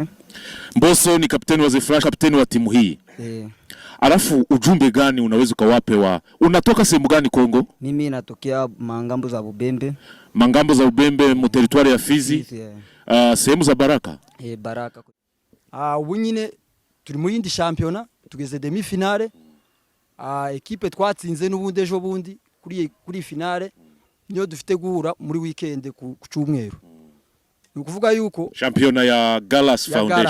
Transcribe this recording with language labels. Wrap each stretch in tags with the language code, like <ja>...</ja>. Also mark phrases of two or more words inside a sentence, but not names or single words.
<sw>Mboso ni kapiteni wa The Flash, kapiteni wa timu hii. Alafu ujumbe gani unaweza ukawape unatoka sehemu gani Kongo? Mimi natokea Mangambo za Bubembe. Mangambo za Bubembe mu territoire ya Fizi. Sehemu za Baraka. Baraka.</sw> <rw>Ubu nyine turi mu yindi championnat tugeze</rw> <fr>demi finale.</fr> <rw>Equipe twatsinze n'ubundi ejo bundi kuri finale niyo dufite guhura muri weekend ku cyumweru. ni ukuvuga yuko shampiyona ya Galas ya Foundation.</rw>